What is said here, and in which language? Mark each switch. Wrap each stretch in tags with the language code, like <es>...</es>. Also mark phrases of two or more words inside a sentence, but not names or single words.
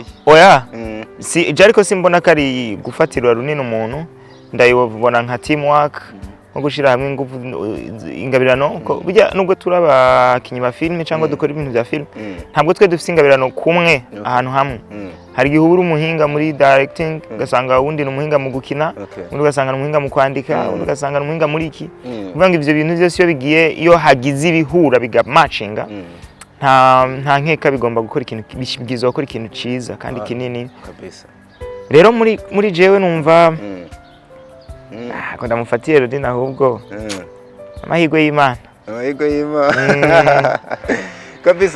<rn>oya si ariko simbona kari gufatirwa runini umuntu ndayibona nka teamwork nko gushira hamwe ingufu ingabirano burya nubwo turabakinyi ba filme cyangwa dukora ibintu bya filme ntabwo twe dufite ingabirano kumwe ahantu hamwe hari gihubura umuhinga muri directing ugasanga wundi n'umuhinga mu gukina undi ugasanga n'umuhinga mu kwandika undi ugasanga n'umuhinga muri iki kuvuga ngo ivyo bintu byose iyo bigiye iyo hagize ibihura biga matchinga nta nkeka bigomba gukora ikintu byiza gukora ikintu ciza kandi kinini kabisa rero muri jewe numva ko ndamufatiye Rodin ahubwo amahirwe y'Imana kabisa.</rn>